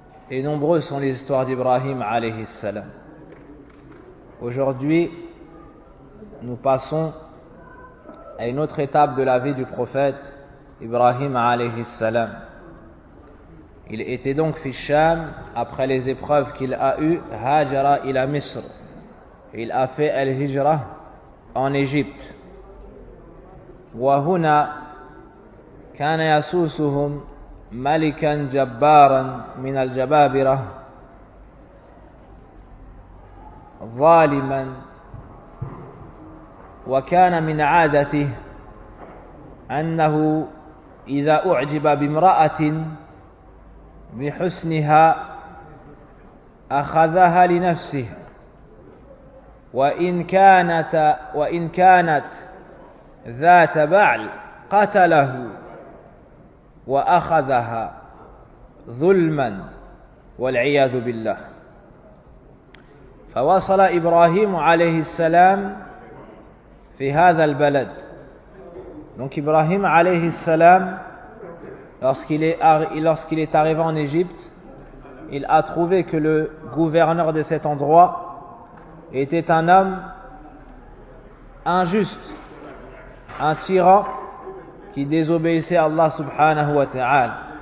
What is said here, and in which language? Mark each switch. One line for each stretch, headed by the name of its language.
French: Et nombreuses sont les histoires d'Ibrahim alayhi salam. Aujourd'hui, nous passons à une autre étape de la vie du prophète Ibrahim alayhi salam. Il était donc
Arabic: fi Sham,
French: après les épreuves qu'il a eues,
Arabic: Hajara ila Misr.
French: Il a fait al-Hijra en Égypte.
Arabic: وهنا كان يسوسهم ملكا جبارا من الجبابرة ظالما، وكان من عادته أنه إذا أعجب بامرأة بحسنها أخذها لنفسه، وإن كانت ذات بعل قتله وأخذها ظلما والعياذ بالله. فوصل إبراهيم عليه السلام في هذا البلد.
French: Donc Ibrahim alayhi salam, lorsqu'il est arrivé en Égypte, il a trouvé que le gouverneur de cet endroit était un homme injuste, un tyran qui désobéissait à Allah subhanahu wa ta'ala.